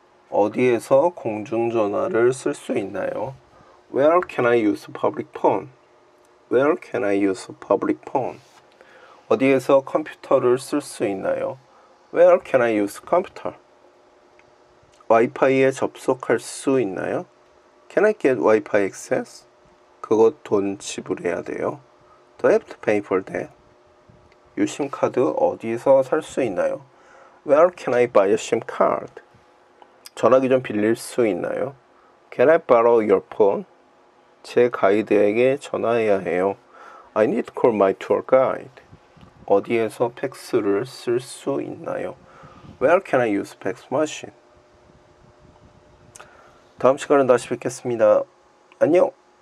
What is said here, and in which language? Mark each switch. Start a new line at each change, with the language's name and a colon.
Korean: 어디에서 공중전화를 쓸 수 있나요?
English: Where can I use public phone? Where can I use public phone?
Korean: 어디에서 컴퓨터를 쓸 수 있나요?
English: Where can I use computer?
Korean: 와이파이에 접속할 수 있나요?
English: Can I get Wi-Fi access?
Korean: 그것 돈 지불해야 돼요.
English: Do I have to pay for that?
Korean: 유심카드 어디서 살 수 있나요?
English: Where can I buy a SIM card?
Korean: 전화기 좀 빌릴 수 있나요?
English: Can I borrow your phone?
Korean: 제 가이드에게 전화해야 해요.
English: I need to call my tour guide.
Korean: 어디에서 팩스를 쓸 수 있나요?
English: Where can I use fax machine?
Korean: 다음 시간에 다시 뵙겠습니다. 안녕!